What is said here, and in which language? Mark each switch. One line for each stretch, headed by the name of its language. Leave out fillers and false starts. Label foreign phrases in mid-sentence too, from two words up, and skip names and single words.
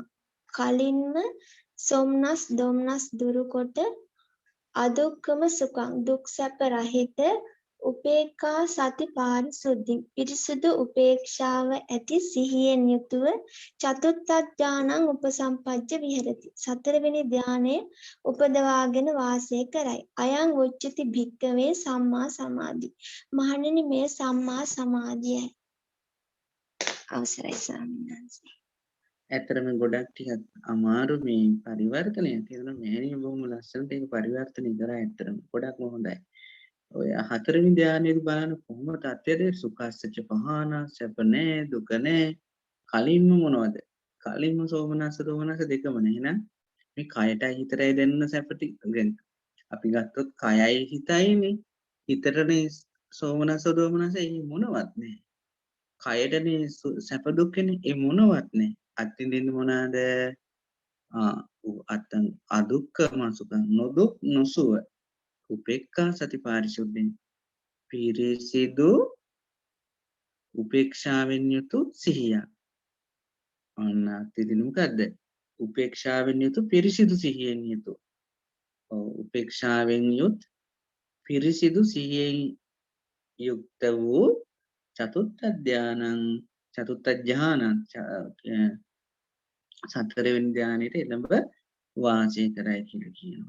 Sinhala: කලින්ම සොම්නස් දොම්නස් දුරුකොට
Pali: අදුක්කම සුඛං
Sinhala: දුක් සැප රහිත
Pali: උපේක්ඛා සති පාරිසුද්ධි
Sinhala: පිරිසුදු උපේක්ෂාව ඇති සිහියෙන් යුතුව
Pali: චතුත්ථ ඥානං උපසම්පජ්ජ විහෙරති.
Sinhala: සතරවෙනි ධානයේ උපදවාගෙන වාසය කරයි.
Pali: අයං උච්චති භික්කවේ සම්මා සමාධි.
Sinhala: මහණෙනි මේ සම්මා සමාධියයි. අවසරයි ස්වාමීන් වහන්සේ. ඇත්තටම ගොඩක් ටිකක් අමාරු මේ පරිවර්තනය. ඒකන මෑණිය බොහොම ලස්සනට ඒක පරිවර්තනය කරා. ඇත්තටම ගොඩක්ම හොඳයි. ඔය හතරවෙනි ධ්‍යානයේදී බලන්න කොහොමද තත්ත්වයද
Pali: සුඛස්සච පහන
Sinhala: සැප නැහැ දුක නැහැ කලින්ම මොනවද කලින්ම
Pali: සෝමනස්ස දෝමනස්ස
Sinhala: දෙකම නේ එහෙනම් මේ කයටයි හිතටයි දැනෙන සැපටි අපි ගත්තොත් කයයි හිතයිනේ හිතටනේ
Pali: සෝමනස්ස දෝමනස්ස
Sinhala: ඒ මොනවත් නැහැ කයටනේ සැප දුක්ඛනේ ඒ මොනවත් නැහැ අත්විඳින්න මොනවාද
Pali: අත්තං අදුක්ඛම සුඛං
Sinhala: නොදුක් නොසුව
Pali: උපේක්ඛා සති පාරිශුද්ධින්
Sinhala: පිරිසිදු උපේක්ෂාවෙන් යුතු සිහිය අන්න අත්විඳින්න මොකද්ද උපේක්ෂාවෙන් යුතු පිරිසිදු සිහියෙන් යුතු උපේක්ෂාවෙන් යුත් පිරිසිදු සිහියෙන් යුක්ත වූ
Pali: චතුත්ථ ධ්‍යානං
Sinhala: සතරවෙනි ධ්‍යානෙට එළඹ වාසය කරයි කියලා කියනවා.